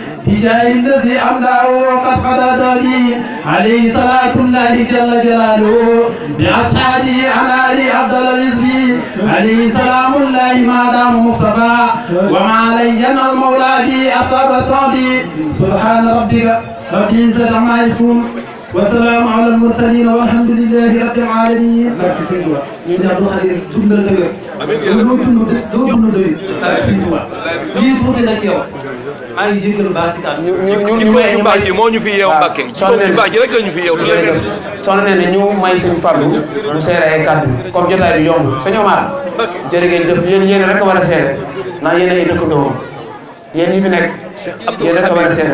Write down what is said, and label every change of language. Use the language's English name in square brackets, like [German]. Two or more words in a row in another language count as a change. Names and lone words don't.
[Arabic] بجاه الذي أملأه وقد قضى داري عليه صلاة الله جل جلاله بأصحابه على آله أفضل الحزب عليه سلام الله ما دام مصطفى وما لينا المولى به أصاب صادي سبحان ربك رب العزة عما يصفون والسلام على المرسلين والحمد لله رب العالمين. [Wolof] barke Sëñ Tuubaa ñu ne Abdou Khadir dundal dëgër doo dund doy barke Sëñ Tuubaa lii tuuti na ci yow maa ngi jégalu baax si kàddu ñu baax yi moo ñu fi yeew Mbàkke ñu baax yi rek la ñu fi yeew soxna nee na ñu may Sëñ Fallu bu seere ay kàddu comme jotaay bi yomb Sëñ Omar jërë ngeen jëf yéen rek war a seere ndax yéen ay dëkkandoo yéen ñi fi nekk yéen rek war a seere